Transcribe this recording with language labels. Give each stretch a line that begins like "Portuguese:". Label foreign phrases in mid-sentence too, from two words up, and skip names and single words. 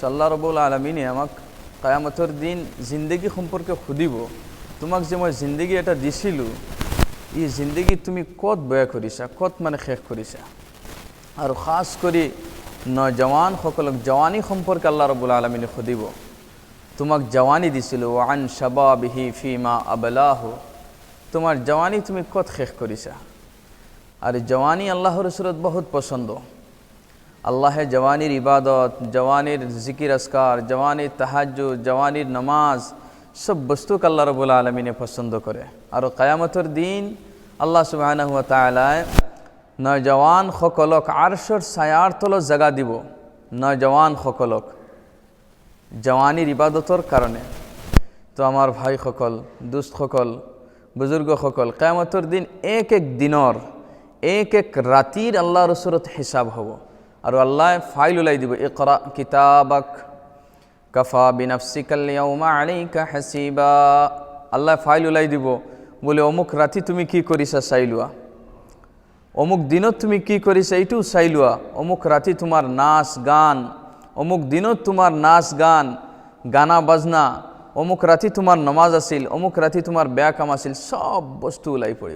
Assamese: আল্লাহ ৰাব্বুল আলামিনে আমাক কিয়ামতৰ দিন জিন্দগী সম্পৰ্কে সুধিব, তোমাক যে মই জিন্দগী এটা দিছিলোঁ, এই জিন্দগী তুমি ক'ত ব্যয় কৰিছা, ক'ত শেষ কৰিছা. আৰু খাস কৰি নওজৱানসকলক জৱানী সম্পৰ্কে আল্লাহ ৰাব্বুল আলামিনে সুধিব, তোমাক জৱানী দিছিলোঁ,
Arabic: وعن شبابه فيما أبلاه,
Assamese: তোমার জৱানী তুমি ক'ত শেষ কৰিছা. আৰু জৱানী আল্লাহৰ ওচৰত বহুত পছন্দ. আল্লাহে জৱানীৰ ইবাদত, জৱানীৰ জিকিৰ আজকাৰ, জৱানীৰ তাহাজ্জুদ, জৱানীৰ নামাজ, সব বস্তুক আল্লাহ রাব্বুল আলামিনে পছন্দ করে. আর কিয়ামতের দিন আল্লাহ
Arabic: سبحانه وتعالى
Assamese: নওজৱানসকলক আরশের ছায়াৰ তলত জাগা দিব. নওজৱানসকলক জৱানীৰ ইবাদতৰ কাৰণে. তো আমাৰ ভাইসকল, দোস্তসকল, বুজুৰ্গসকল, কিয়ামতেৰ দিন এক এক দিনৰ, এক এক ৰাতিৰ আল্লাহৰ ওচৰত হিসাব হ'ব. আৰু আল্লাহ ফাইল ওলাই দিব,
Arabic: اقرأ كتابك كفى بنفسك اليوم عليك حسيبا.
Assamese: আল্লাহ ফাইল ওলাই দিব, বলে অমুক রাতি তুমি কি কৰিছা চাই লোৱা, অমুক দিনত তুমি কি কৰিছা এইটোও চাই লোৱা, অমুক ৰাতি তোমাৰ নাচ গান, অমুক দিনত তোমাৰ নাচ গান গানা বাজনা, অমুক ৰাতি তোমাৰ নমাজ আছিল, অমুক ৰাতি তোমাৰ বেয়া কাম আছিল, সব বস্তু ওলাই পৰিব.